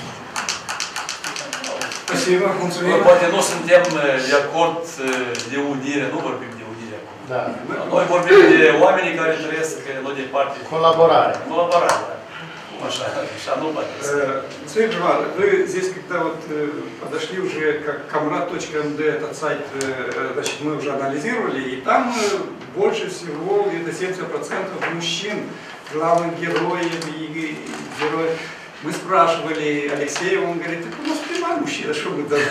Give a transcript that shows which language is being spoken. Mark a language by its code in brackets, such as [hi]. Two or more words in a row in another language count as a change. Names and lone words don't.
[ro] Poate nu suntem de acord de unire, nu vorbim de unire acum. Da. Noi vorbim de oamenii care trăiesc nu departe. Colaborare. Colaborare, da. Așa nu poate să... [ru] Смотрите, вы здесь, когда вот подошли уже как kamrat.md, этот сайт, значит, мы уже анализировали, и там больше всего, где-то 70% мужчин, главных героев и героев. Мы спрашивали Алексея, он говорит, так у нас прямой мужчина, что мы должны?